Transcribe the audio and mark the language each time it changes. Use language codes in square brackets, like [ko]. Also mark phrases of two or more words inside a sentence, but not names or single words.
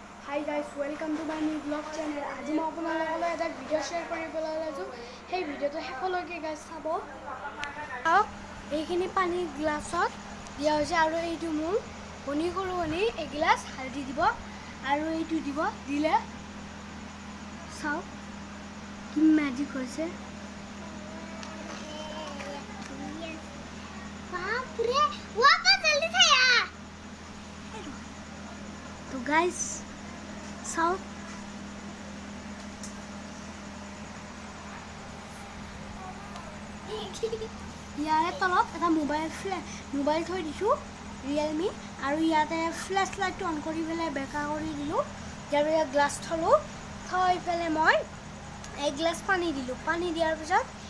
[en] Hi guys, welcome to my new vlog channel. [as] আজি মই আপোনালোকৰ এটা ভিডিঅ' শ্বেয়াৰ কৰিবলৈ ওলাইছোঁ। সেই ভিডিঅ'টো শেষলৈকে গাইজ চাব। এইখিনি পানী গ্লাছত দিয়া হৈছে আৰু এইটো মোৰ ভনী সৰু ভনী এগিলাচ হালধি দিব আৰু এইটো দিব দিলে চাওক কি মেজিক হৈছে। [hi] बापरे वापस जल्दी से यार तो गाइस साउथ [as] ইয়াৰে তলত এটা মোবাইল থৈ দিছোঁ ৰিয়েলমি আৰু ইয়াতে [en] flash light [as] অন কৰি পেলাই বেকা কৰি দিলোঁ আৰু ইয়াত গ্লাছ থলোঁ থৈ পেলাই মই এক গ্লাছ পানী দিলোঁ পানী দিয়াৰ পিছত